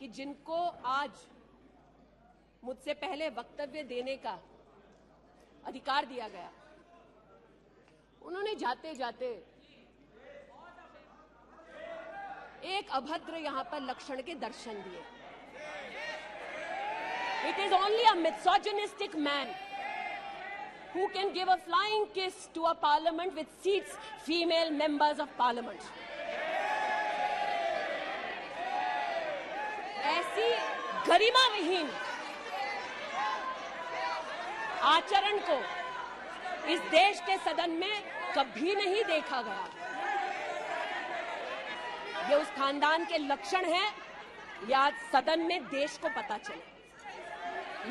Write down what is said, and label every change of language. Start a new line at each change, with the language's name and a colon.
Hindi: कि जिनको आज मुझसे पहले वक्तव्य देने का अधिकार दिया गया, उन्होंने जाते जाते एक अभद्र यहां पर लक्षण के दर्शन दिए।
English: It is only a misogynistic man who can give a flying kiss to a parliament which seats female members of parliament.
Hindi: ऐसी गरिमा विहीन आचरण को इस देश के सदन में कभी नहीं देखा गया। ये उस खानदान के लक्षण हैं, ये आज सदन में देश को पता चले।